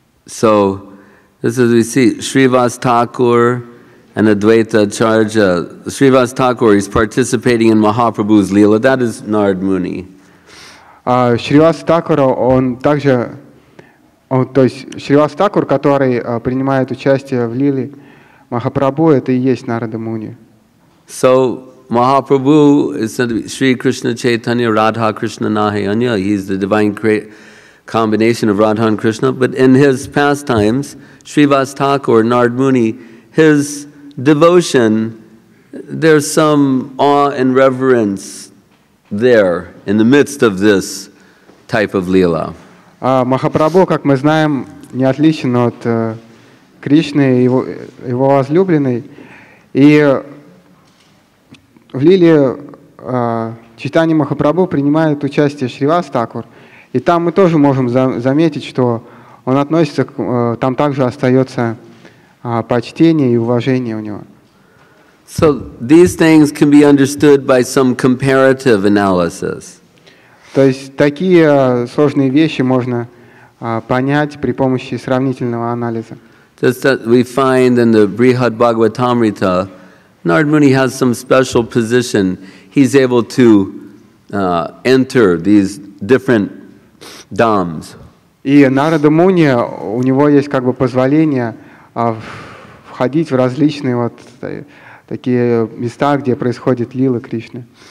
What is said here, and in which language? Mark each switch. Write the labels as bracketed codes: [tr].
[en] So, this is we see Srivas Thakur and Advaita Charja, Srivas Thakur is participating in Mahaprabhu's Leela. That is Narada Muni. [ru] Шривас Такур, он также, то есть Шривас Такур, который принимает участие в лиле Махапрабху, это и есть Нарада Муни. [en] So Mahaprabhu is said to be Sri Krishna Chaitanya Radha Krishna Nahi Anya. He's the divine combination of Radha and Krishna. But in his pastimes, Srivas Thakur, Narada Muni, his devotion, there's some awe and reverence there in the midst of this type of lila. [ru] Махапрабху, как мы знаем, не отличен от Кришны, его возлюбленной. И в лиле читания Махапрабху принимает участие Шривас Такур. И там мы тоже можем заметить, что он относится, там также остается почтение и уважение у него. [en] So these things can be understood by some comparative analysis. [ru] То есть такие сложные вещи можно понять при помощи сравнительного анализа. [en] Just that we find in the Brihad-Bhagavatamrita, Narada Muni has some special position. He's able to enter these different dhams. [ru] И Нарада Муни, у него есть как бы позволение входить в различные вот такие места, где происходит лила Кришны.